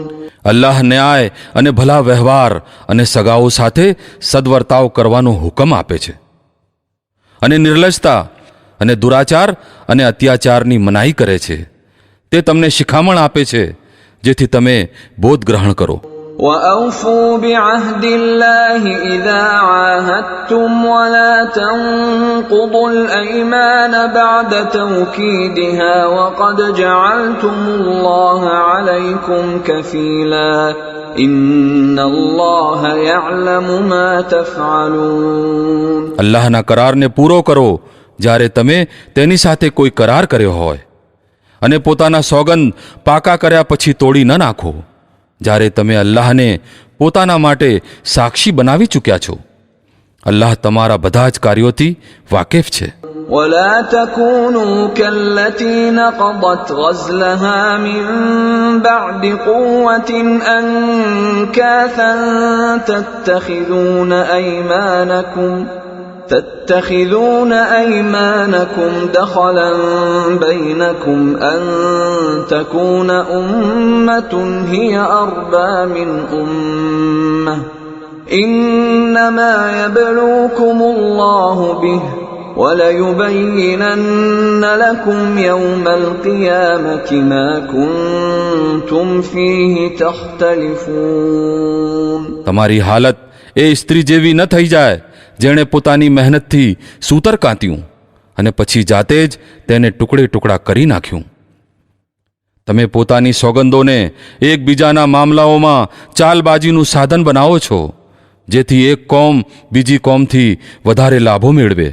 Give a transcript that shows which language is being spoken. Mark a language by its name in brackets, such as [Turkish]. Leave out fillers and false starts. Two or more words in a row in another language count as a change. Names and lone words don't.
[Gujarati] અલ્લાહ ન્યાય અને ભલા વ્યવહાર અને સગાઓ સાથે સદવર્તાવ કરવાનો હુકમ આપે છે, અને નિર્લજતા અને દુરાચાર અને અત્યાચારની મનાઈ કરે છે. તે તમને શિખામણ આપે છે જેથી તમે બોધ ગ્રહણ કરો. [Arabic] وأوفوا بعهد الله إذا عاهدتم ولا تنقضوا الأيمان بعد توكيدها وقد جعلتم الله عليكم كفيلا إن الله يعلم ما تفعلون. [Gujarati] અલ્લાહના કરારને પૂરો કરો જ્યારે તમે તેની સાથે કોઈ કરાર કર્યો હોય, અને પોતાના સોગંદ પાકા કર્યા પછી તોડી ન નાખો જ્યારે તમે અલ્લાહને પોતાના માટે સાક્ષી બનાવી ચૂક્યા છો. અલ્લાહ તમારા બધા જ કાર્યોથી વાકેફ છે. [Arabic] ولا تكونوا كالتي نقضت غزلها من بعد قوة أنكاثا تتخذون أيمانكم دخلا بينكم أن تكون أمة هي أربى من أمة إنما يبلوكم الله به وَلَيُبَيِّنَنَّ لَكُمْ يَوْمَ الْقِيَامَةِ مَا كُنْتُمْ فِيهِ تَخْتَلِفُونَ. [Gujarati] તમારી હાલત એ સ્ત્રી જેવી ન થઈ જાય જેણે પોતાની મહેનતથી સૂતર કાંત્યું અને પછી જાતે જ તેને ટુકડે ટુકડા કરી નાખ્યું. તમે પોતાની સોગંદોને એકબીજાના મામલાઓમાં ચાલબાજીનું સાધન બનાવો છો જેથી એક કોમ બીજી કોમથી વધારે લાભો મેળવે.